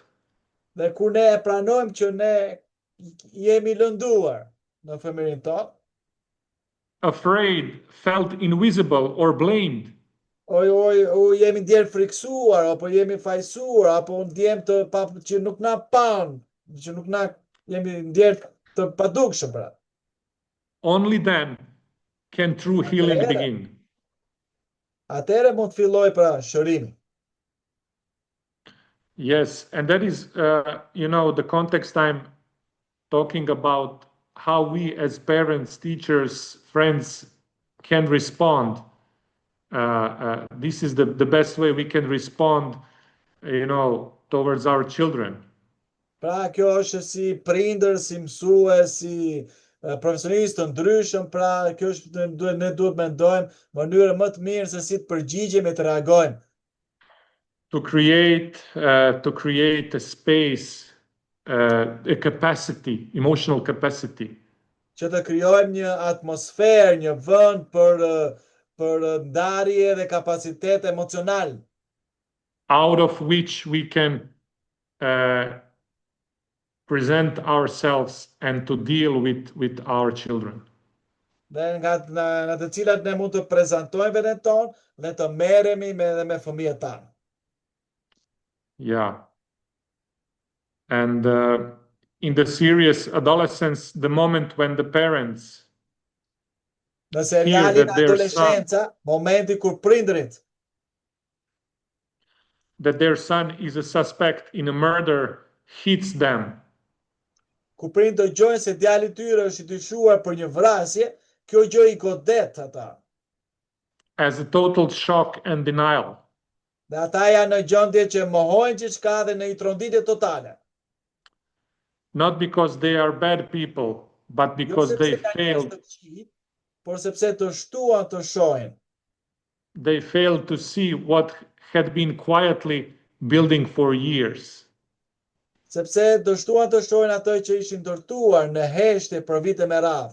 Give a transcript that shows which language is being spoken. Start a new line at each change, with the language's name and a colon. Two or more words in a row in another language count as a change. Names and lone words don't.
Albanian: Dhe kur ne e pranojmë që ne jemi lënduar në fëmijërinë tonë.
English: Afraid, felt invisible or blamed.
Albanian: O jemi ndjerë friksuar, apo jemi fajsuar, apo ndjem që nuk na pan, që nuk na jemi ndjerë të padukshëm pra.
English: Only then can true healing begin.
Albanian: Atëherë mund të filloj pra shërimi.
English: Yes, and that is, the context I'm talking about, how we as parents, teachers, friends can respond. This is the best way we can respond, towards our children.
Albanian: Pra kjo është si prindër, si mësues, si profesionistë të ndryshëm, pra kjo është ne duhet mendojmë mënyrën më të mirë se si të përgjigjemi, të reagojmë.
English: To create a space, a capacity, emotional capacity.
Albanian: Që të krijojmë një atmosferë, një vend për ndarje dhe kapacitet emocional.
English: Out of which we can present ourselves and to deal with our children.
Albanian: dhe nga të cilat ne mund të prezantojmë veten tonë dhe të merremi me fëmijët tanë.
English: Yeah. And in the serious adolescence, the moment when the parents
Albanian: Në serialin adoleshenca, momenti kur prindrit
English: that their son is a suspect in a murder hits them.
Albanian: Kur prindrit dëgjojnë se djali i tyre është i dyshuar për një vrasje, kjo gjë i godet ata.
English: As a total shock and denial.
Albanian: Dhe ata janë në gjendje që mohojnë gjithçka dhe në një tronditje totale.
English: Not because they are bad people, but because they failed.
Albanian: Por sepse të shtuan të shohin.
English: They failed to see what had been quietly building for years.
Albanian: Sepse dështuan të shohin ato që ishin ndërtuar në heshtje për vite me radhë.